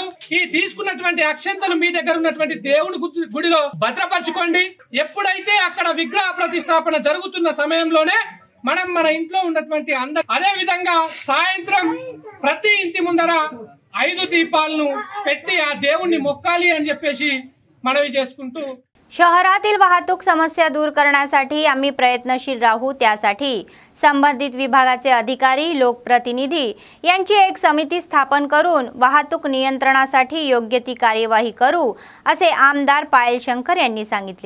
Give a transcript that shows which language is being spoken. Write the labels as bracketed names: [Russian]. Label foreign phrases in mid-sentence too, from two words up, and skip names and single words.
[Telugu] ఈ తీసుకున్నటువంటి అక్షంతలు మీ దగ్గర ఉన్నటువంటి దేవుడి గుడిలో భద్రపరచుకోండి। ఎప్పుడైతే అక్కడ విగ్రహ ప్రతిష్టాపన జరుగుతున్న సమయంలోనే మనం మన ఇంట్లో ఉన్నటువంటి అదే విధంగా సాయంత్రం ప్రతి ఇంటి ముందర 5 दीपाలను పెట్టి ఆ దేవుణ్ణి మొక్కాలి అని చెప్పేసి మనవి చేసుకుంటూ [Marathi] शहरातील वाहतूक समस्या दूर करण्यासाठी आम्ही प्रयत्नशील राहू। त्यासाठी संबंधित विभागाचे अधिकारी, लोकप्रतिनिधी यांची एक समिती स्थापन करून वाहतूक नियंत्रणासाठी योग्य ती कार्यवाही करू, असे आमदार पायल शंकर यांनी सांगितले।